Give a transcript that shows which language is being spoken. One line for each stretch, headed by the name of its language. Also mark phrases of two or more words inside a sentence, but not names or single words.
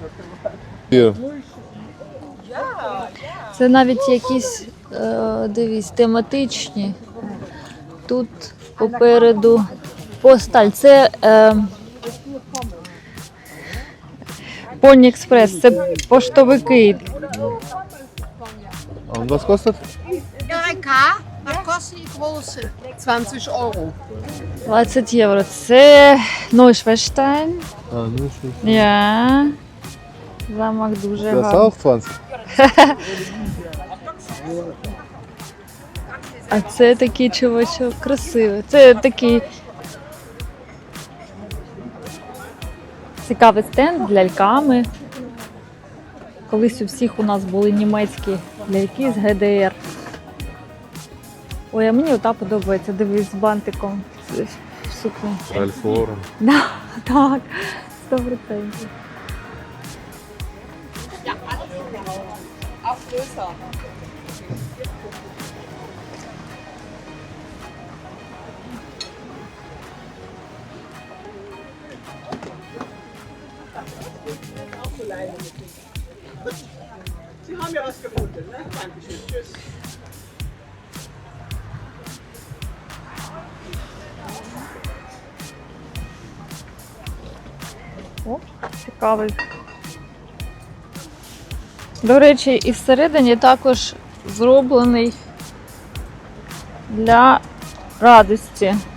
Ukrainian: Це навіть якісь, дивись, тематичні. Тут попереду посталь. Це Pony Express, це поштовики.
German: Und was kostet? RK, was kosten die große? 20 Euro.
Ukrainian: 20 євро. Це Neuschwanstein. Ну що. Я. Замок дуже
German: Das
Ukrainian: гарний.
German: auch 20.
Ukrainian: А це такий чувачок красивий. Це такий цікавий стенд з ляльками. Колись у всіх у нас були німецькі ляльки з ГДР. Ой, а мені ота подобається. Дивись, з бантиком в сукні. Ralph Lauren. Да, так, 100%.
German: Auch größer. Sie haben ja was gefunden, ne? Dankeschön. Tschüss.
Ukrainian: О, цікавий. До речі, і всередині також зроблений для радості.